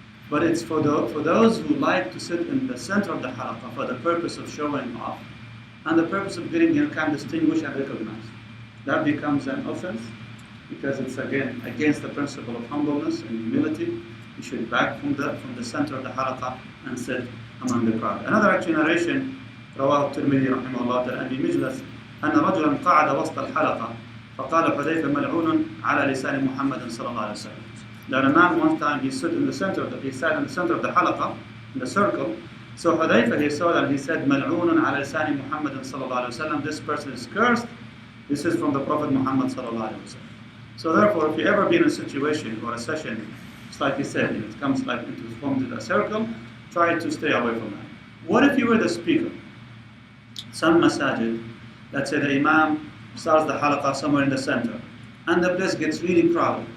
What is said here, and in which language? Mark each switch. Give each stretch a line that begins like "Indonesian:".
English: But it's for those who like to sit in the center of the halaqa for the purpose of showing off and the purpose of getting kind of distinguished and recognized. That becomes an offense because it's again against the principle of humbleness and humility. You should back from the center of the halaqa and sit among the crowd. Another actually narration,
Arabic: رواه الترمذي رحمه الله تعالى أبي مجلس أن رجلا قعد وسط الحلقة فقال حذيفة ملعون على لسان محمد صلى الله عليه وسلم.
English: That a man one time he sat in the center of the halaqa, in the circle. So Hudayfa, he saw that, he said,
Arabic: مَلْعُونٌ عَلَى لِسَانِ مُحَمَّدٍ صَلَّى اللَّهُ عَلَيْهِ وسلم.
English: This person is cursed. This is from the Prophet Muhammad
Arabic: صلى الله عليه وسلم.
English: So therefore, if you ever be in a situation or a session, it's like he said, it comes like into form to a circle, try to stay away from that. What if you were the speaker? Some masajid, let's say the imam starts the halaqa somewhere in the center, and the place gets really crowded.